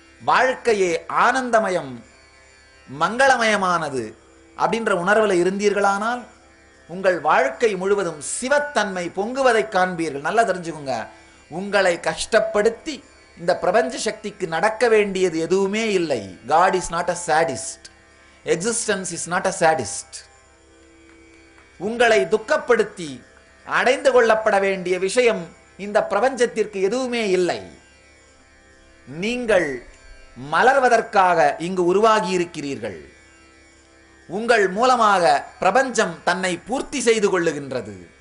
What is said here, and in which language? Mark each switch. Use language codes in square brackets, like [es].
[ta] வாழ்க்கையே ஆனந்தமயம், மங்களமயமானது அப்படின்ற உணர்வுல இருந்தீர்களானால் உங்கள் வாழ்க்கை முழுவதும் சிவத்தன்மை பொங்குவதை காண்பீர்கள். நல்லா தெரிஞ்சுக்கோங்க. உங்களை கஷ்டப்படுத்தி இந்த பிரபஞ்ச சக்திக்கு நடக்க வேண்டியது எதுவுமே இல்லை. [en] God is not a sadist. Existence is not a sadist. [ta] உங்களை துக்கப்படுத்தி அடைந்து கொள்ளப்பட வேண்டிய விஷயம் இந்த பிரபஞ்சத்திற்கு எதுவுமே இல்லை. நீங்கள் மலர்வதற்காக இங்கு உருவாகி இருக்கிறீர்கள். உங்கள் மூலமாக பிரபஞ்சம் தன்னை பூர்த்தி செய்து கொள்ளுகின்றது.